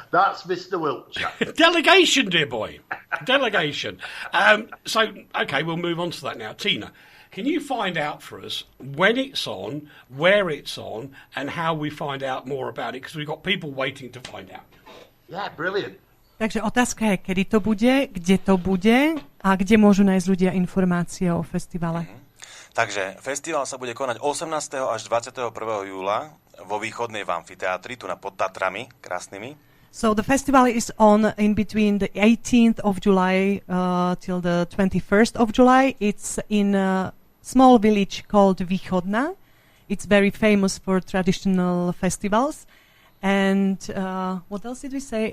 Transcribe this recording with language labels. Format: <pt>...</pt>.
<en>That's Mr. Wiltshire. Delegation, dear boy. Delegation. Okay, we'll move on to that now. Tina, can you find out for us when it's on, where it's on, and how we find out more about it? Because we've got people waiting to find out. Yeah, brilliant.</en> <sk>Takže otázka je, kedy to bude, kde to bude a kde môžu nájsť ľudia informácie o festivale. Takže festival sa bude konať 18. až 21. júla vo východnej v amfiteátri, tu pod Tatrami, krásnymi.</sk> <en>So the festival is on in between the 18th of July till the 21st of July. It's in a small village called Východna. It's very famous for traditional festivals. And what else did we say?</en>